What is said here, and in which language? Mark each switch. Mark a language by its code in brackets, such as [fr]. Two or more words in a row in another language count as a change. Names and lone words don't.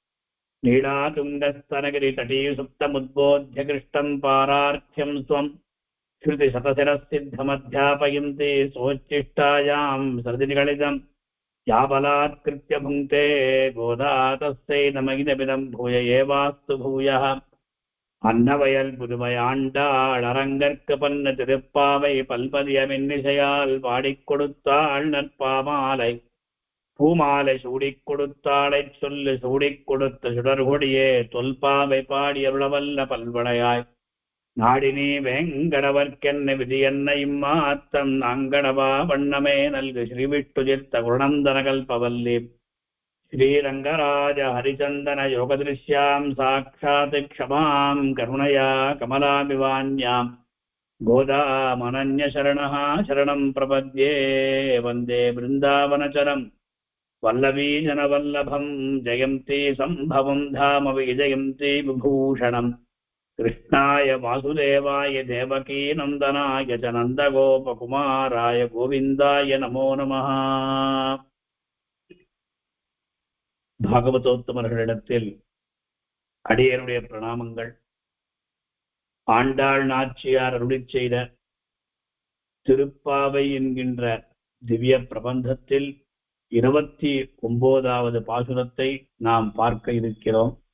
[sa] नीलातुङ्गस्तनगिरितटीसुप्तमुद्बोध्य कृष्टं पारार्थ्यं स्वं श्रुतिशतशिरःसिद्धमध्यापयन्ति सोच्चिष्टायां सृजनिगणितं याबलात्कृत्य भुङ्क्ते गोदा तस्यै नमगिनमिदं भूय एवास्तु भूयः। [ta] अन्नवयल புதுமையாண்டாள் அரங்கற்கபன்ன திருப்பாவை பல்பதியமின்னிசையால் பாடிக் கொடுத்தாள் நற்பாமாலை பூமாலை சூடிக் கொடுத்தாளைச் சொல்லு சூடிக் கொடுத்த சுடர்கொடியே தொல்பாவை பாடியருளவல்ல பல்வளையாய் நாடினி வேங்கடவர்க்கென்ன விதி என்ன இம்மாத்தம் நாங்கடவா வண்ணமே நல்கு [sa] श्रीविष्णुचित्त कुलनन्दनकल्पवल्लीं श्रीरङ्गराज हरिचन्दन योगदृश्याम् साक्षात् क्षमां करुणया कमलामिवान्यां गोदामनन्यशरणः शरणं प्रपद्ये। वन्दे बृन्दावनचरं वल्लवीजनवल्लभं जयन्ती सम्भवं धाम विजयन्ती विभूषणं। कृष्णाय वासुदेवाय देवकीनन्दनाय च नन्दगोपकुमाराय गोविन्दाय नमो नमः। [ta] பாகவதோத்தமர்களிடத்தில் அடியனுடைய பிரணாமங்கள். ஆண்டாள் நாச்சியார் அருளிச் செய்த திருப்பாவை என்கின்ற திவ்ய பிரபந்தத்தில் 29வது பாசுரத்தை நாம் பார்க்க இருக்கிறோம்.